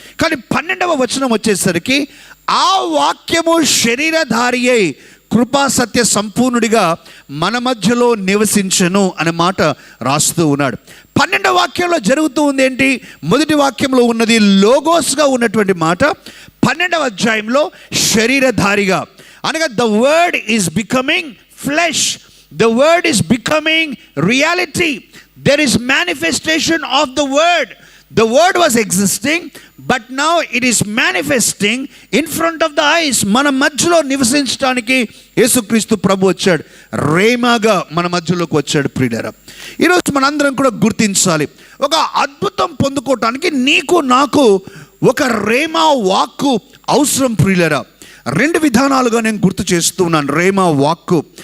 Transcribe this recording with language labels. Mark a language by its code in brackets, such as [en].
[te] కానీ 12వ వచనం వచ్చేసరికి ఆ వాక్యము శరీరధారి అయి కృపా సత్య సంపూర్ణుడిగా మన మధ్యలో నివసించెను అనే మాట రాస్తూ ఉన్నాడు. 12వ వాక్యంలో జరుగుతూ ఉంది ఏంటి? మొదటి వాక్యంలో ఉన్నది లోగోస్గా ఉన్నటువంటి మాట 12వ అధ్యాయంలో శరీరధారిగా, అనగా [en] The word is becoming flesh, the word is becoming reality. There is manifestation of the word. The word was existing, but now it is manifesting in front of the eyes. [te] మన మధ్యలో నివసించడానికి యేసుక్రీస్తు ప్రభు వచ్చాడు, రేమాగా మన మధ్యలోకి వచ్చాడు. ప్రియులారా, ఈరోజు మనందరం కూడా గుర్తించాలి, ఒక అద్భుతం పొందుకోవటానికి నీకు నాకు ఒక రేమా వాక్కు అవసరం. ప్రియులారా, 2 విధానాలుగా నేను గుర్తు చేస్తున్నాను రేమా వాక్కు.